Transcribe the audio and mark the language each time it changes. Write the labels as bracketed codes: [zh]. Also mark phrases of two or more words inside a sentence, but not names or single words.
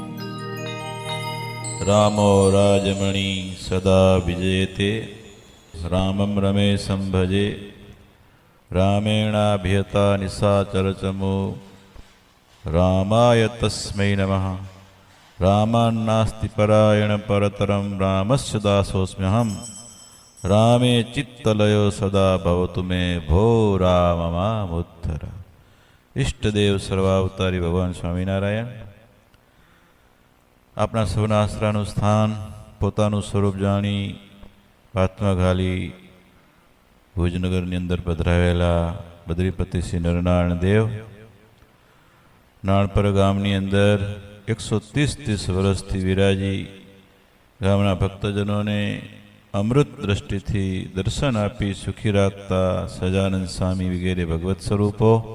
[sa] रामो राजमणि सदा विजयते रामं रमेशं भजे रामेणाभिहता निशाचरचमो रामाय तस्मै नमः। रामान्नास्ति परायण परतरं रामस्य दासोऽस्म्यहं रामे चित्तलयो सदा भवतु मे भो राम मामुद्धर। [gu] ઇષ્ટદેવ સર્વાવતારી ભગવાન સ્વામિનારાયણ આપણા સૌના આશરાનું સ્થાન પોતાનું સ્વરૂપ જાણી આત્મા ઘાલી ભુજનગરની અંદર પધરાવેલા બદ્રીપતિ શ્રી નરનારાયણ દેવ નાણપર ગામની અંદર 130 વર્ષથી વિરાજી ગામના ભક્તજનોને અમૃત દ્રષ્ટિથી દર્શન આપી સુખી રાખતા સહજાનંદ સ્વામી વગેરે ભગવત સ્વરૂપો